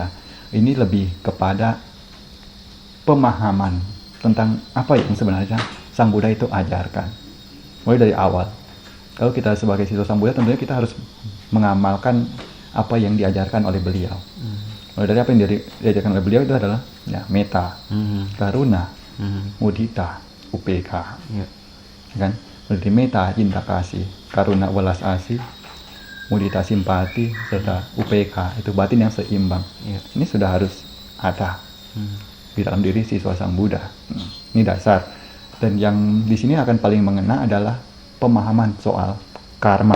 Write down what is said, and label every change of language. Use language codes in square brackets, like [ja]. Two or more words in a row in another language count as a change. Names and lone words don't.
[id] Ini lebih kepada pemahaman tentang apa yang sebenarnya Sang Buddha itu ajarkan. Mulai dari awal. Kalau kita sebagai siswa Sang Buddha, tentunya kita harus mengamalkan apa yang diajarkan oleh beliau. Mulai dari apa yang diajarkan oleh beliau itu adalah ya, [pi] metta, karuna, mudita, upeka. [id] Kan? Berarti metta, cinta kasih, karuna, welas asih, mudita, simpati, serta upeka, itu batin yang seimbang. Ini sudah harus ada di dalam diri siswa Sang Buddha. Ini dasar. Dan yang di sini akan paling mengena adalah pemahaman soal karma.